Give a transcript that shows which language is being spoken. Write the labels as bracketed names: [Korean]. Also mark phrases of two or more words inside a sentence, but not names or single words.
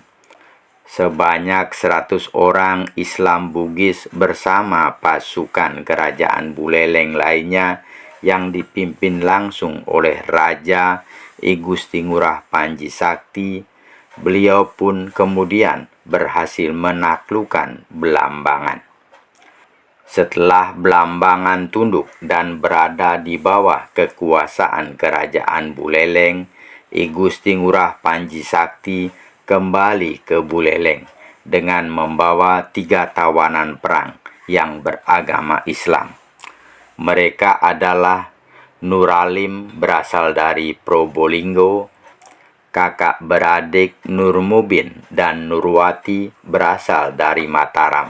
[Indonesian] Sebanyak 100 orang Islam Bugis bersama pasukan kerajaan Buleleng lainnya yang dipimpin langsung oleh Raja I Gusti Ngurah Panji Sakti. Beliau pun kemudian berhasil menaklukkan Belambangan. Setelah Belambangan tunduk dan berada di bawah kekuasaan kerajaan Buleleng, I Gusti Ngurah Panji Sakti kembali ke Buleleng dengan membawa 3 tawanan perang yang beragama Islam. Mereka adalah Nuralim berasal dari Probolinggo, kakak beradik Nur Mubin dan Nurwati berasal dari Mataram.